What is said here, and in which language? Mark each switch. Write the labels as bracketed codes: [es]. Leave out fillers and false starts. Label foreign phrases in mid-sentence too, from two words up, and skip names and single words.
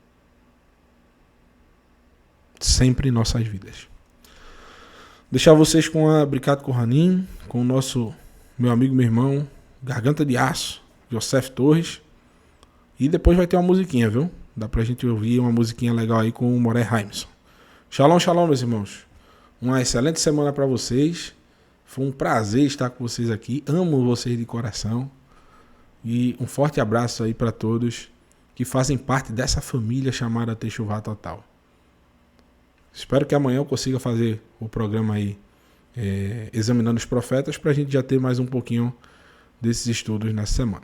[pt] Sempre em nossas vidas. Deixar vocês com a [he] ברכת כהנים, [pt] com o nosso meu amigo, meu irmão, Garganta de Aço, Joseph Torres. E depois vai ter uma musiquinha, viu? Dá pra gente ouvir uma musiquinha legal aí com o Moré Raimson. [he] שלום, שלום, [pt] meus irmãos. Uma excelente semana para vocês. Foi um prazer estar com vocês aqui. Amo vocês de coração. E um forte abraço aí para todos que fazem parte dessa família chamada Techuvá Total. Espero que amanhã eu consiga fazer o programa aí examinando os profetas, para a gente já ter mais um pouquinho desses estudos nessa semana.